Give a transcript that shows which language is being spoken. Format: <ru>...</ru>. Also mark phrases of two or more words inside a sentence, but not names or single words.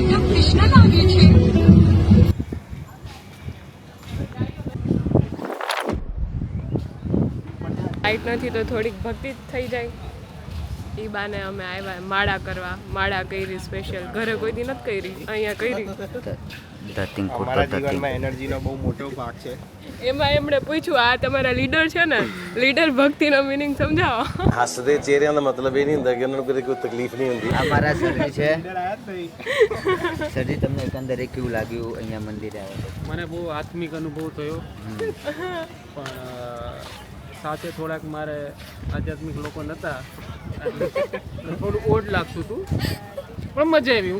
<gu>લાઈટ નથી તો થોડીક ભક્તિ જ થઈ જાય. એ બાને અમે આવ્યા માળા કરવા. માળા કરી સ્પેશિયલ. ઘરે કોઈ દી નથી કરી, અહીંયા કરી. ધતિંગ અમારા ખોટો જીવનમાં એનર્જીનો બહુ મોટો ભાગ છે. એમાં એમણે પૂછ્યું આ તમારા લીડર છે ને, લીડર ભક્તિનો મિનિંગ સમજાવો.</gu> <pa>ਹੱਸਦੇ ਚਿਹਰਿਆਂ ਦਾ ਮਤਲਬ ਇਹ ਨਹੀਂ ਹੁੰਦਾ ਕਿ ਉਹਨਾਂ ਨੂੰ ਕਦੇ ਕੋਈ</pa> <gu>તકલીફ નહીં</gu> <pa>ਹੁੰਦੀ.</pa> <gu>અમારા સરજી છે. આયા જ નહીં. સરજી તમને એકંદરે કેવું લાગ્યું અહીંયા મંદિરે આવ્યા? મને બહુ આત્મિક અનુભવ થયો, પણ સાથે થોડાક મારે આધ્યાત્મિક લોકો નહોતા એટલે થોડું ઓડ લાગતું હતું, પણ મજા આવી.</gu>